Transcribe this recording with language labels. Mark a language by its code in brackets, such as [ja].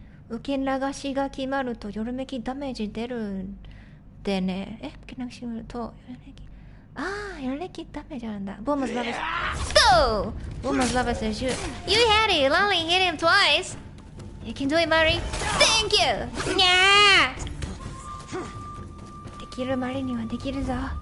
[ja] 受け流しが決まるとよろめきダメージ出るんでね。受け流し決まるとよろめき。よろめきダメージあるんだ。ボムズラブス。Go! ボムズラブス [en] You had it! You only hit him twice! You can do it, Mari! Thank you! [ja] にゃーできるマリにはできるぞ。